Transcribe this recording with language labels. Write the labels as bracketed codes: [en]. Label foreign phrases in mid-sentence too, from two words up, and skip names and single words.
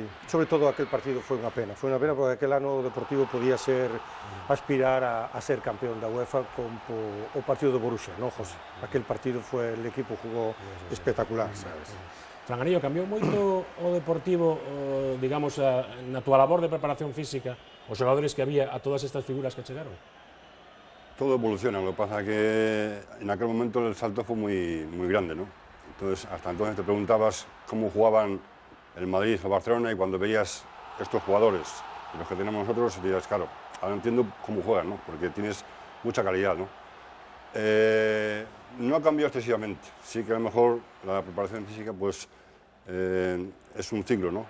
[gl] Sobre todo aquel partido foi unha pena. Foi unha pena porque aquel ano o Deportivo podía aspirar a ser campeón da UEFA con o partido do Borussia, non, José? Aquel partido foi, [es] el equipo [gl] jugou espectacular, sabes? Franganillo, cambiou moito o Deportivo, digamos, na túa labor de preparación física, os xogadores que había a todas estas figuras que chegaron? [es] Todo evoluciona, lo que pasa que en aquel momento el salto fue muy grande, ¿no? Entonces, hasta entonces te preguntabas cómo jugaban el Madrid o Barcelona y cuando veías estos jugadores, los que tenemos nosotros, dirías, claro, ahora entiendo cómo juegan, ¿no? Porque tienes mucha calidad, ¿no? No ha cambiado excesivamente, sí que a lo mejor la preparación física pues es un ciclo, ¿no?